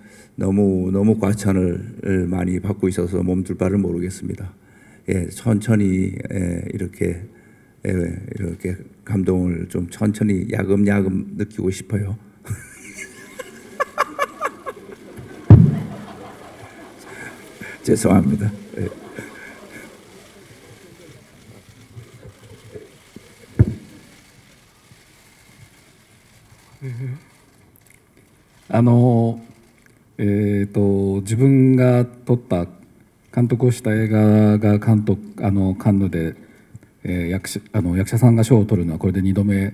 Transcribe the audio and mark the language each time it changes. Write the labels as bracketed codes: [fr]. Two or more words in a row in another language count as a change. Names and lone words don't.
[ko] 너무 과찬을 많이 받고 있어서 몸둘 바를 모르겠습니다. 천천히 이렇게 감동을 좀 천천히 야금야금 느끼고 싶어요. 죄송합니다. [ja] 自分が撮った監督をした映画がカンヌで、役者さんが賞を取るのはこれで2度目